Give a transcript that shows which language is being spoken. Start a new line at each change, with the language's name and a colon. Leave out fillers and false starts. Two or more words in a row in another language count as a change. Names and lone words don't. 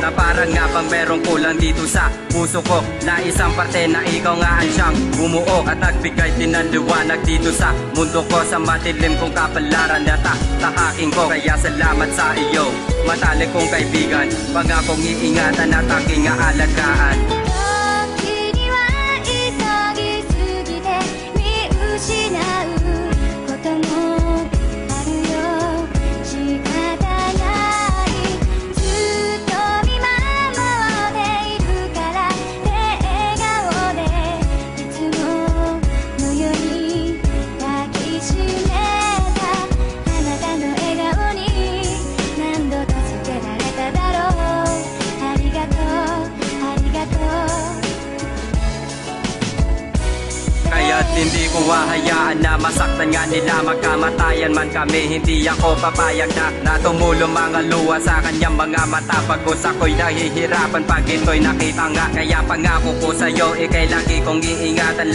Filipino: Na parang nga bang merong kulang dito sa puso ko. Na isang parte na ikaw nga ang siyang bumuo at nagbigay din ng liwanag dito sa mundo ko. Sa madilim kong kapalaran na tahaking ko. Kaya salamat sa iyo, matalik kong kaibigan. Pangakong iingatan at aking aalagaan.
Japanese: 時には急ぎすぎて見失うこともあるよ。仕方ない。ずっと見守っているから笑顔でいつものように抱きしめた。あなたの笑顔に何度助けられただろう。ありがとうありがとう。
Filipino: Kaya't hindi ko hahayaan na masaktan nga nila. Magkamatayan man kami, hindi ako papayag na tumulong mga luha sa kanyang mga mata. Pagkos ako'y nahihirapan pag ito'y nakita nga. Kaya pangako ko sa'yo, ikay lagi kong iingatan.